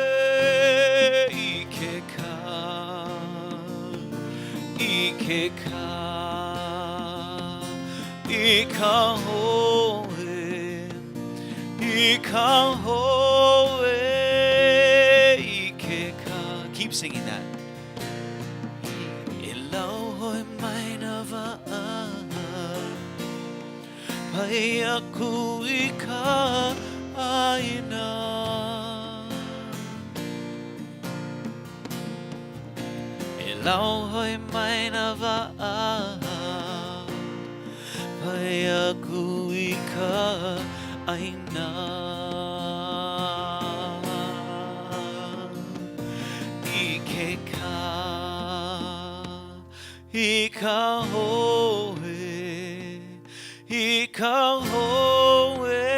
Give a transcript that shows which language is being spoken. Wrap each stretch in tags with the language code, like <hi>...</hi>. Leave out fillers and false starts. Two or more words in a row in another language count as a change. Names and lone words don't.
<haw>I ke ka I ka hoe I ka hoe I ke ka</haw> <en>Keep singing that</en> <haw>E lau hoi mai na wa'a Pai aku I kaina E lau hoi mai na wa'a Pai aku I kaina I ke ka hoe I ka hoe</haw>